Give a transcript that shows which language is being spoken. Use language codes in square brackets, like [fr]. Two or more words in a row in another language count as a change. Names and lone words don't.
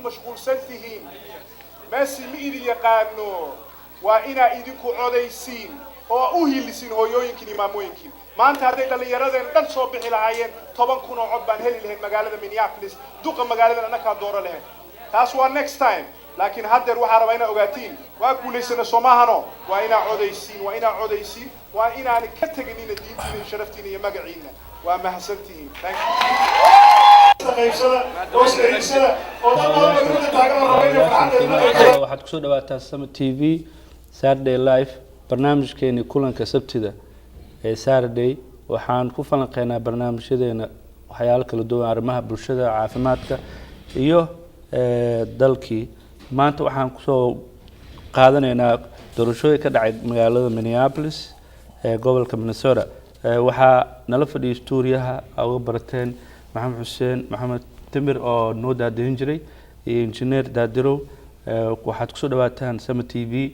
[so] mashquulsan tihiin Messi ma idin yaqaano waa inaa idinku codaysiin oo u hilisiin hooyooyinkiin imaamooyinkiin maanta hadday dhalinyaradeen dhan soo bixi lahaayeen 10 kun oo cod baan heli lahayn magaalada Minneapolis duqa magaalada annaka dooro lahayn taas waa [en] next time [so] laakiin haddeer waxaa rabaa inaa ogaatiin waa guulaysana Soomaaliyano waa inaa codaysiin waa inaan ka taganina diintiina iyo sharaftiina iyo magaciina waa mahadsantihiin [en] thank you [so] waxaad kusoo dhawaataa Summit TV Saturday Live barnaamijkeeni kulanka sabtida ee Saturday waxaan ku falanqeynaa barnaamijyadeena waxyaalo kala duwan arrimaha bulshada caafimaadka iyo dalkii maanta waxaan kusoo qaadanaynaa doorashooyin ka dhacay magaalada Minneapolis ee gobolka Minnesota waxaa nala fadhiyay stuuriyaha uga barateen Maxamed Xuseen Maxamed Timir oo noo daadin jiray iyo engineer Daadiro waxaad kusoo dhawaataan Summit TV